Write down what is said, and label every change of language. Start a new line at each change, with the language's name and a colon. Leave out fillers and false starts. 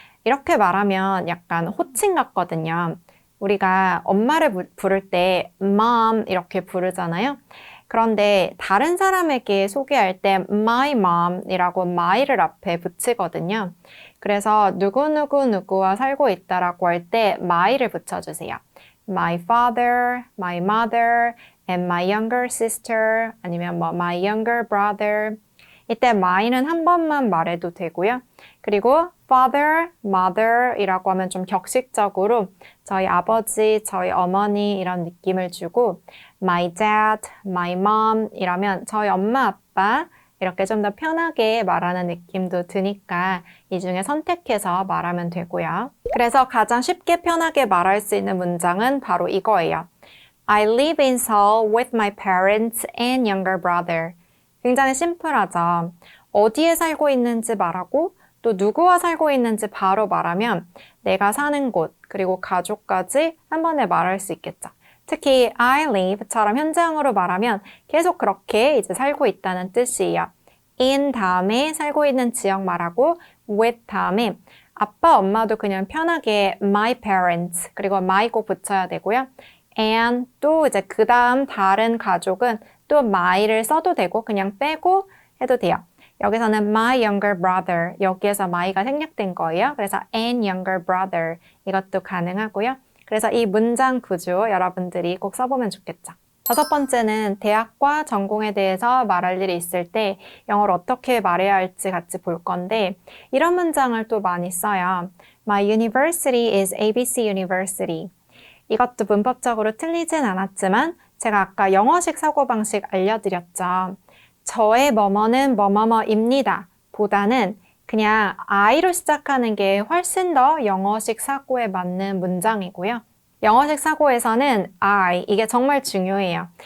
Korean: 이렇게 말하면 약간 호칭 같거든요. 우리가 엄마를 부를 때 mom 이렇게 부르잖아요. 그런데 다른 사람에게 소개할 때 my mom이라고 my를 앞에 붙이거든요. 그래서 누구와 살고 있다라고 할 때 my를 붙여주세요.
English: My father, my mother, and my younger sister
Korean: 아니면
English: my younger brother
Korean: 이때 my는 한 번만 말해도 되고요. 그리고 father, mother 이라고 하면 좀 격식적으로 저희 아버지, 저희 어머니 이런 느낌을 주고
English: my dad, my mom
Korean: 이러면 저희 엄마, 아빠 이렇게 좀 더 편하게 말하는 느낌도 드니까 이 중에 선택해서 말하면 되고요. 그래서 가장 쉽게 편하게 말할 수 있는 문장은 바로 이거예요.
English: I live in Seoul with my parents and younger brother.
Korean: 굉장히 심플하죠. 어디에 살고 있는지 말하고 또 누구와 살고 있는지 바로 말하면 내가 사는 곳 그리고 가족까지 한 번에 말할 수 있겠죠. 특히 I live처럼 현재형으로 말하면 계속 그렇게 이제 살고 있다는 뜻이에요. in 다음에 살고 있는 지역 말하고 with 다음에 아빠, 엄마도 그냥 편하게 my parents 그리고 my 꼭 붙여야 되고요. and 또 이제 그 다음 다른 가족은 또 my를 써도 되고 그냥 빼고 해도 돼요. 여기서는
English: my younger brother
Korean: 여기에서 my가 생략된 거예요. 그래서
English: and younger brother
Korean: 이것도 가능하고요. 그래서 이 문장 구조 여러분들이 꼭 써보면 좋겠죠. 5번째는 대학과 전공에 대해서 말할 일이 있을 때 영어를 어떻게 말해야 할지 같이 볼 건데 이런 문장을 또 많이 써요.
English: My university is ABC University.
Korean: 이것도 문법적으로 틀리진 않았지만 제가 아까 영어식 사고방식 알려드렸죠. 저의 뭐뭐는 뭐뭐뭐입니다. 보다는 그냥 I로 시작하는 게 훨씬 더 영어식 사고에 맞는 문장이고요. 영어식 사고에서는 I, 이게 정말 중요해요.